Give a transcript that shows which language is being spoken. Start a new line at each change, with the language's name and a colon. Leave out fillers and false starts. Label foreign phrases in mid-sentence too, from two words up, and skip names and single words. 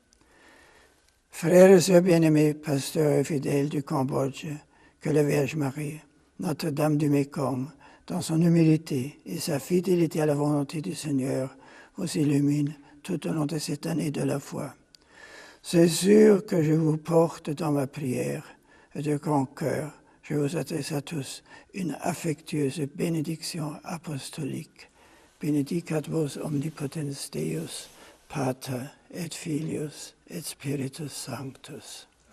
French: Frères et sœurs bien-aimés, pasteurs et fidèles du Cambodge, que la Vierge Marie, Notre-Dame du Mékong, dans son humilité et sa fidélité à la volonté du Seigneur, vous illumine tout au long de cette année de la foi. C'est sûr que je vous porte dans ma prière et de grand cœur, je vous adresse à tous une affectueuse bénédiction apostolique.
Latin: Benedicat vos omnipotens Deus, Pater et Filius et Spiritus Sanctus.